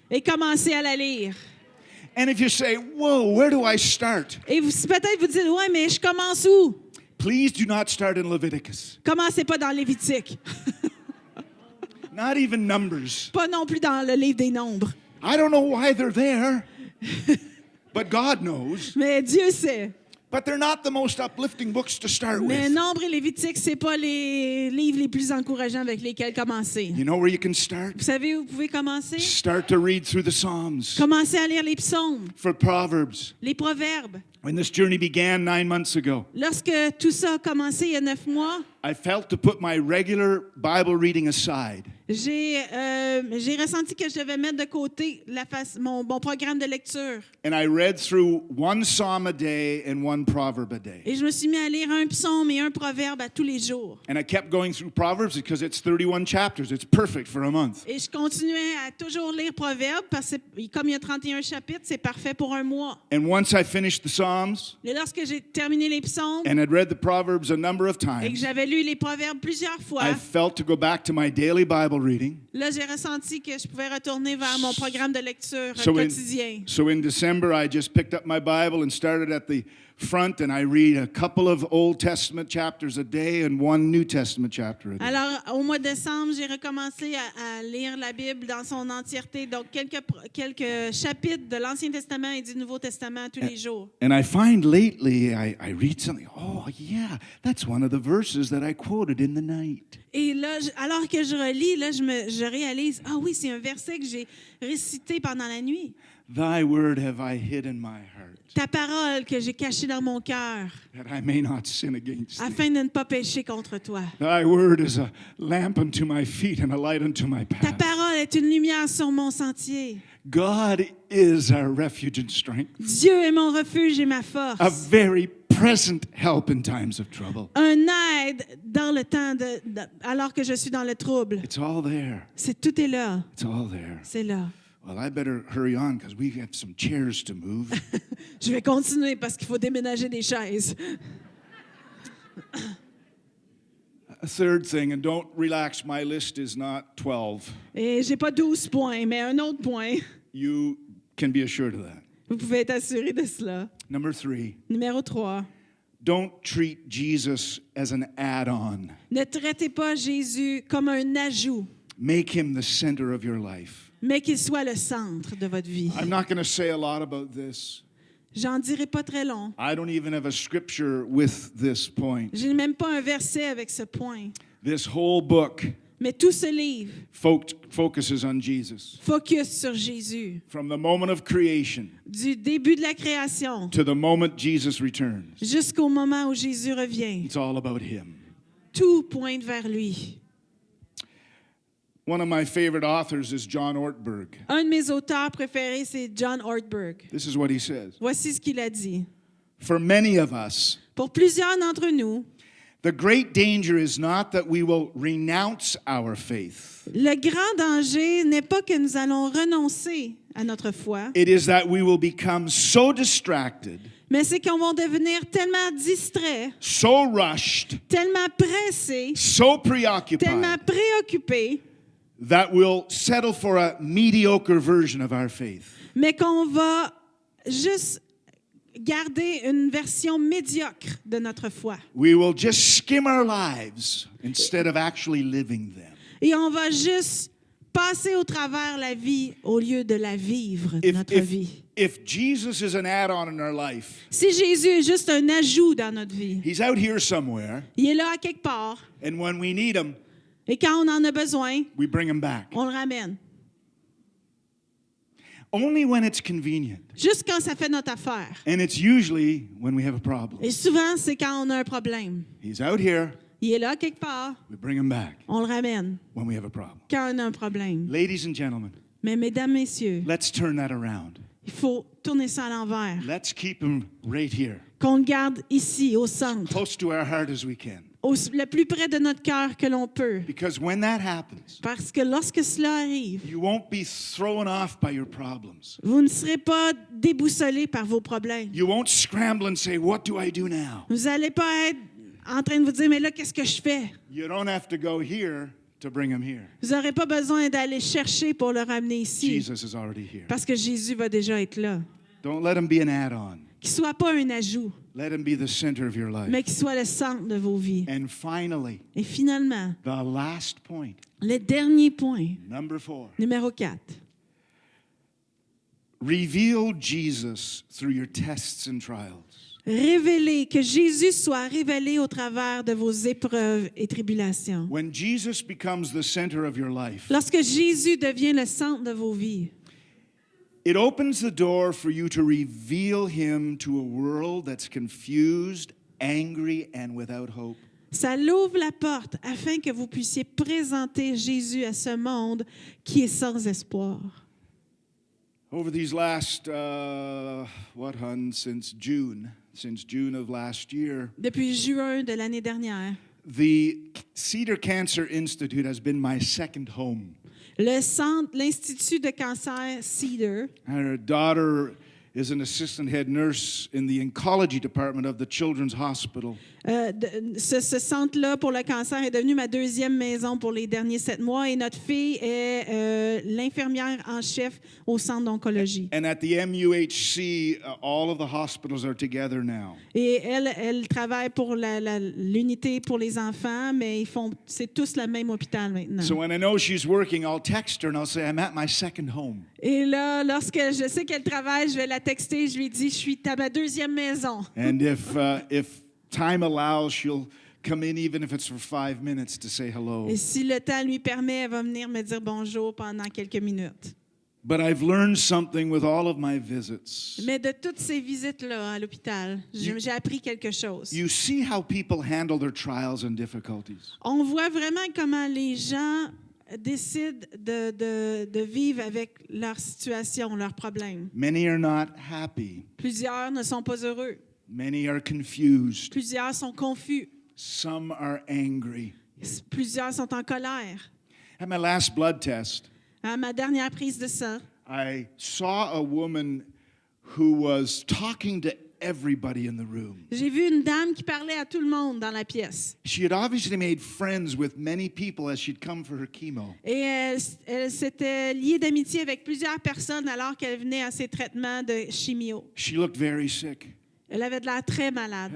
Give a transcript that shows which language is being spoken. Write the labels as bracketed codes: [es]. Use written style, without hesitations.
[fr] et commencez à la lire. [en] And if you say, whoa, where do I start? [fr] Et peut-être vous dites, ouais, mais je commence où? [en] Please do not start in Leviticus. [fr] Commencez pas dans Lévitique, [en] Not even Numbers. [fr] pas non plus dans le livre des Nombres. [en] I don't know why they're there, but God knows. [fr] Mais Dieu sait. [en] But they're not the most uplifting books to start [fr] Mais [en] with. [fr] Nombre et Lévitique, c'est pas les livres les plus encourageants avec lesquels commencer. [en] You know where you can start? [fr] Vous savez où vous pouvez commencer? [en] Start to read through the Psalms, [fr] Commencez à lire les psaumes, [en] for Proverbs. [fr] les proverbes. [en] When this journey began 9 months ago, [fr] Lorsque tout ça a commencé il y a 9 mois, [en] I felt to put my regular Bible reading aside [fr] j'ai ressenti que je devais mettre de côté mon programme de lecture. [en] and I read through one psalm a day and one proverb a day. [fr] Et je me suis mis à lire un psaume et un proverbe à tous les jours. [en] And I kept going through Proverbs because it's 31 chapters. It's perfect for a month. [fr] Et je continuais à toujours lire proverbes parce que comme il y a 31 chapitres, c'est parfait pour un mois. [en] And once I finished the Psalms [fr] Et lorsque j'ai terminé les psaumes [en] and had read the Proverbs a number of [fr] et que [en] times, [fr] j'avais lu les proverbes plusieurs fois, [en] I felt to go back to my daily Bible reading. [fr] là, j'ai ressenti que je pouvais retourner vers mon programme de lecture [en] So [fr] quotidien. [en] so in December, I just picked up my Bible and started at the front, and I read a couple of Old Testament chapters a day and one New Testament chapter a day. [fr] Alors, au mois de décembre, j'ai recommencé à lire la Bible dans son entièreté, donc quelques chapitres de l'Ancien Testament et du Nouveau Testament tous les jours. [en] And I find lately, I read something, oh yeah, that's one of the verses that I quoted in the night. [fr] Et là, alors que je relis, là, je réalise, ah oui, c'est un verset que j'ai récité pendant la nuit. [en] Thy word have I hid in my heart, [fr] Ta parole que j'ai cachée dans mon cœur, [en] that I may not sin against thee. [fr] afin de ne pas pécher contre toi. [en] Thy word is a lamp unto my feet and a light unto my [fr] Ta [en] path. [fr] parole est une lumière sur mon sentier. [en] God is our refuge and strength, [fr] Dieu est mon refuge et ma force. [en] a very present help in times of trouble. [fr] Un aide dans le temps alors que je suis dans le trouble. [en] It's all there. [fr] Tout est là. [en] It's all there. [fr] C'est là. [en] Well, I better hurry on because we have some chairs to move. [fr] Je vais continuer parce qu'il faut déménager des chaises. [en] A third thing, and don't relax, my list is not 12. [fr] Et j'ai pas 12 points, mais un autre point. [en] You can be assured of that. [fr] Vous pouvez être assuré de cela. [en] Number 3, [fr] Numéro 3. [en] don't treat Jesus as an add-on. [fr] Ne traitez pas Jésus comme un ajout, [en] Make him the center of your life. [fr] mais qu'il soit le centre de votre vie. [en] I'm not going to say a lot about this. [fr] J'en dirai pas très long. [en] I don't even have a scripture with this point. [fr] Je n'ai même pas un verset avec ce point. [en] This whole book [fr] Mais tout ce livre [en] focuses on Jesus. [fr] focus sur Jésus. [en] From the moment of creation [fr] Du début de la création [en] to the moment Jesus returns, [fr] jusqu'au moment où Jésus revient. [en] it's all about him. [fr] Tout pointe vers lui. [en] One of my favorite authors is John Ortberg. [fr] Un de mes auteurs préférés, c'est John Ortberg. [en] This is what he says. [fr] Voici ce qu'il a dit. [en] For many of us, [fr] Pour plusieurs d'entre nous, [en] the great danger is not that we will renounce our faith. [fr] le grand danger n'est pas que nous allons renoncer à notre foi, [en] It is that we will become so distracted, [fr] mais c'est qu'on va devenir tellement distrait, [en] so rushed, [fr] tellement pressé, [en] so [fr] tellement [en] preoccupied, [fr] préoccupé, [en] that we'll settle for a mediocre version of our faith. [fr] mais qu'on va juste garder une version médiocre de notre foi. [en] We will just skim our lives instead of actually living them. [fr] Et on va juste passer au travers la vie au lieu de la vivre, notre vie. [en] If Jesus is an add-on in our life, [fr] Si Jésus est juste un ajout dans notre vie, [en] he's out here somewhere, [fr] il est là à quelque part, [en] and when we need him, [fr] et quand on en a besoin, [en] we bring him back. [fr] on le ramène. [en] Only when it's convenient. [fr] Juste quand ça fait notre affaire. [en] And it's usually when we have a problem. [fr] Et souvent, c'est quand on a un problème. [en] He's out here, [fr] Il est là quelque part, [en] we bring him back [fr] on le ramène [en] when we have a problem. [fr] quand on a un problème. [en] Ladies and gentlemen, [fr] Mais mesdames, messieurs, [en] let's turn that around. [fr] il faut tourner ça à l'envers. [en] Let's keep him right here, [fr] Qu'on le garde ici, au centre, [en] close to our heart as we can. [fr] le plus près de notre cœur que l'on peut. [en] Because when that happens, [fr] Parce que lorsque cela arrive, [en] you won't be thrown off by your problems. [fr] vous ne serez pas déboussolés par vos problèmes. [en] You won't scramble and say, what do I do now? [fr] Vous n'allez pas être en train de vous dire, mais là, qu'est-ce que je fais? [en] You don't have to go here to bring him here. [fr] Vous n'aurez pas besoin d'aller chercher pour le ramener ici. [en] Jesus is already here. [fr] Parce que Jésus va déjà être là. [en] Don't let him be an add-on. [fr] Qu'il ne soit pas un ajout. [en] Let him be the center of your life. [fr] mais qu'il soit le centre de vos vies. [en] And finally, [fr] Et finalement, [en] the last point, [fr] le dernier point, [en] number 4. [fr] numéro 4. [en] Reveal Jesus through your tests and trials. [fr] Révéler, que Jésus soit révélé au travers de vos épreuves et tribulations. [en] When Jesus becomes the center of your life, [fr] Lorsque Jésus devient le centre de vos vies, [en] it opens the door for you to reveal him to a world that's confused, angry, and without hope. [fr] ça l'ouvre la porte afin que vous puissiez présenter Jésus à ce monde qui est sans espoir. [en] Over these last, since June of last year, [fr] Depuis juin de l'année dernière, [en] the Cedar Cancer Institute has been my second home. [fr] l'Institut de cancer Cedar, [en] Our daughter is an assistant head nurse in the oncology department of the Children's Hospital. [fr] ce centre-là pour le cancer est devenu ma deuxième maison pour les derniers 7 mois et notre fille est l'infirmière en chef au centre d'oncologie. [en] And at the MUHC, all of the hospitals are together now. [fr] Et elle travaille pour l'unité pour les enfants, mais c'est tous le même hôpital maintenant. [en] So when I know she's working, I'll text her and I'll say, I'm at my second home. [fr] Et là, lorsque je sais qu'elle travaille, je vais la texter, je lui dis, je suis à ma deuxième maison. [en] And if time allows, she'll come in even if it's for 5 minutes to say hello. [fr] Et si le temps lui permet, elle va venir me dire bonjour pendant quelques minutes. [en] But I've learned something with all of my visits. [fr] Mais de toutes ces visites-là à l'hôpital, j'ai appris quelque chose. [en] You see how people handle their trials and difficulties. [fr] On voit vraiment comment les gens décident de vivre avec leur situation, leurs problèmes. [en] Many are not happy. [fr] Plusieurs ne sont pas heureux. [en] Many are confused. [fr] Plusieurs sont confus. [en] Some are angry. [fr] Plusieurs sont en colère. [en] At my last blood test, [fr] À ma dernière prise de sang, [en] I saw a woman who was talking to everybody in the room. [fr] j'ai vu une dame qui parlait à tout le monde dans la pièce. [en] She had obviously made friends with many people as she'd come for her chemo. [fr] Et elle s'était liée d'amitié avec plusieurs personnes alors qu'elle venait à ses traitements de chimio. [en] She looked very sick, [fr] Elle avait de l'air très malade.